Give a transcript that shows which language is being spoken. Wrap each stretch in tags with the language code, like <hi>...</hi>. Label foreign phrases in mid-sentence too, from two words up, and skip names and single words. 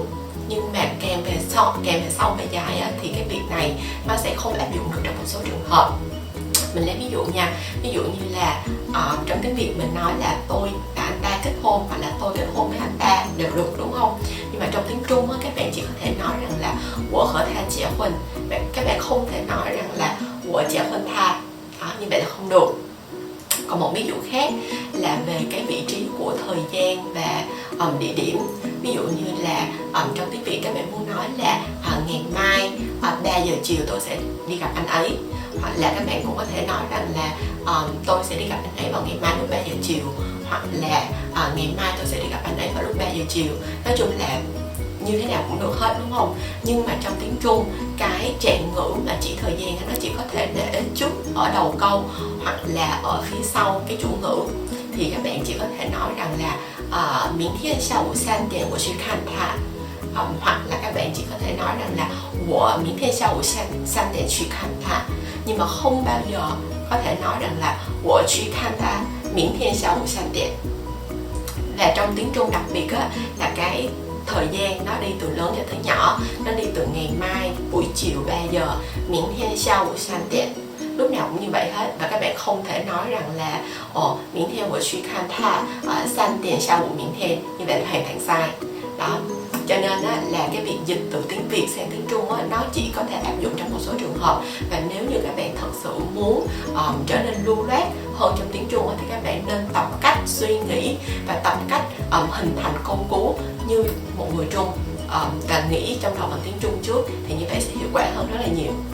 <vi>Nhưng mà càng về sau về dài thì cái việc này nó sẽ không áp dụng được trong một số trường hợp. Mình lấy ví dụ nha, ví dụ như là trong tiếng Việt mình nói là tôi và anh ta kết hôn, hoặc là tôi kết hôn với anh ta đều được, đúng không? Nhưng mà trong tiếng Trung các bạn chỉ có thể nói rằng là</vi> <zh>我和他结婚,</zh> <vi>các bạn không thể nói rằng là</vi> <zh>我结婚他.</zh> <vi>Như vậy là không được. Còn một ví dụ khác là về cái vị trí của thời gian và địa điểm. Ví dụ như là trong tiếng Việt các bạn muốn nói là ngày mai 3 giờ chiều tôi sẽ đi gặp anh ấy, hoặc là các bạn cũng có thể nói rằng là tôi sẽ đi gặp anh ấy vào ngày mai lúc 3 giờ chiều, hoặc là ngày mai tôi sẽ đi gặp anh ấy vào lúc 3 giờ chiều. Nói chung là như thế nào cũng được hết, đúng không? Nhưng mà trong tiếng Trung, cái trạng ngữ mà chỉ thời gian nó chỉ có thể để trước ở đầu câu hoặc là ở phía sau cái chủ ngữ. Thì các bạn chỉ có thể nói rằng là</vi> <zh>明天下午3点我去看他,</zh> <vi>hoặc là các bạn chỉ có thể nói rằng là</vi> <zh>我明天下午3点去看他,</zh> <vi>nhưng mà không bao giờ có thể nói rằng là</vi> <zh>我去看他明天下午3点.</zh> <vi>Và trong tiếng Trung đặc biệt là cái thời gian nó đi từ lớn cho tới nhỏ, nó đi từ ngày mai buổi chiều 3 giờ,</vi> <zh>明天下午3点,</zh> <vi>lúc nào cũng như vậy hết. Và các bạn không thể nói rằng là</vi> <zh>明天我去看他3点下午明天,</zh> <vi>như vậy là hoàn toàn sai. Đó, cho nên là cái việc dịch từ tiếng Việt sang tiếng Trung nó chỉ có thể áp dụng trong một số trường hợp. Và nếu như các bạn thật sự muốn trở nên lưu loát hơn trong tiếng Trung thì các bạn nên tập cách suy nghĩ và tập cách hình thành câu cú như một người Trung, và nghĩ trong đầu bằng tiếng Trung trước, thì như vậy sẽ hiệu quả hơn rất là nhiều.</vi>